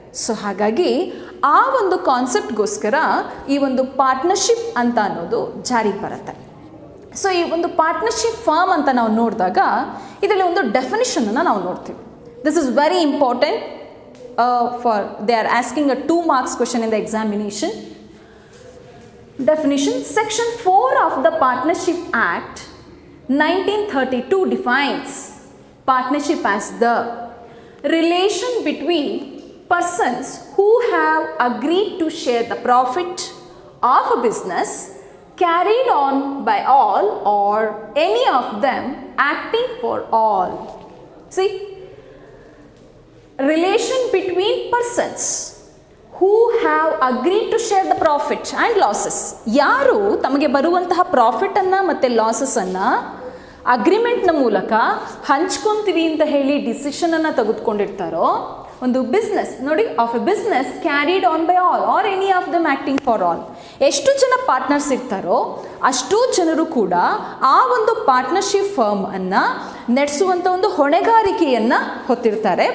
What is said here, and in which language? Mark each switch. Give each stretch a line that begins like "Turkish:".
Kannada: So ಹಾಗಾಗಿ ಆ ಒಂದು ಕಾನ್ಸೆಪ್ಟ್ಗೋಸ್ಕರ ಈ ಒಂದು ಪಾರ್ಟ್ನರ್ಶಿಪ್ ಅಂತ ಅನ್ನೋದು ಜಾರಿಗೆ ಬರುತ್ತೆ. ಸೊ ಈ ಒಂದು ಪಾರ್ಟ್ನರ್ಶಿಪ್ ಫರ್ಮ್ ಅಂತ ನಾವು ನೋಡಿದಾಗ ಇದರಲ್ಲಿ ಒಂದು ಡೆಫಿನಿಷನನ್ನು ನಾವು ನೋಡ್ತೀವಿ.
English: This is very important for they are asking a 2 marks question in the examination. Definition: Section 4 of the Partnership Act 1932 defines partnership as the relation between persons who have agreed to share the profit of a business carried on by all or any of them acting for all. See, relation between persons who have agreed to share the profit and losses.
Kannada: ಯಾರು ತಮಗೆ ಬರುವಂತಹ ಪ್ರಾಫಿಟನ್ನು ಮತ್ತು ಲಾಸಸ್ಸನ್ನು ಅಗ್ರಿಮೆಂಟ್ನ ಮೂಲಕ ಹಂಚ್ಕೊತೀವಿ ಅಂತ ಹೇಳಿ ಡಿಸಿಷನನ್ನು ತೆಗೆದುಕೊಂಡಿರ್ತಾರೋ, ಒಂದು business ನೋಡಿ,
English: Of a business carried on by all or any of them acting for all.
Kannada: ಎಷ್ಟು ಜನ ಪಾರ್ಟ್ನರ್ಸ್ ಇರ್ತಾರೋ ಅಷ್ಟೂ ಜನರು ಕೂಡ ಆ ಒಂದು ಪಾರ್ಟ್ನರ್ಶಿಪ್ ಫರ್ಮ್ ಅನ್ನು ನಡೆಸುವಂಥ ಒಂದು ಹೊಣೆಗಾರಿಕೆಯನ್ನು ಹೊತ್ತಿರ್ತಾರೆ.